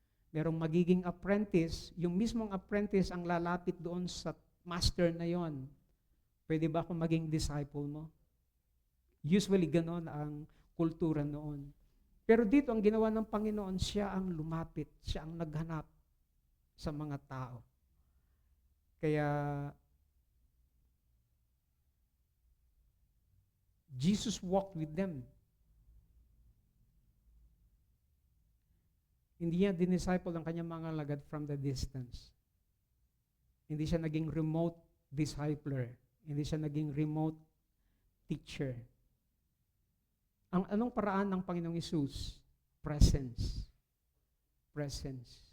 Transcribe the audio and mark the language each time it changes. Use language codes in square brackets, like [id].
[tl] Merong magiging apprentice, yung mismong apprentice ang lalapit doon sa master na yon. Pwede ba akong maging disciple mo? Usually, ganon ang kultura noon. Pero dito, ang ginawa ng Panginoon, siya ang lumapit, siya ang naghanap sa mga tao. [en] Kaya, Jesus walked with them. [tl] Hindi niya dinisciple ang kanyang mga alagad [en] from the distance. [tl] Hindi siya naging remote discipler. Hindi siya naging remote teacher. Anong paraan ng Panginoong Hesus? Presence. Presence.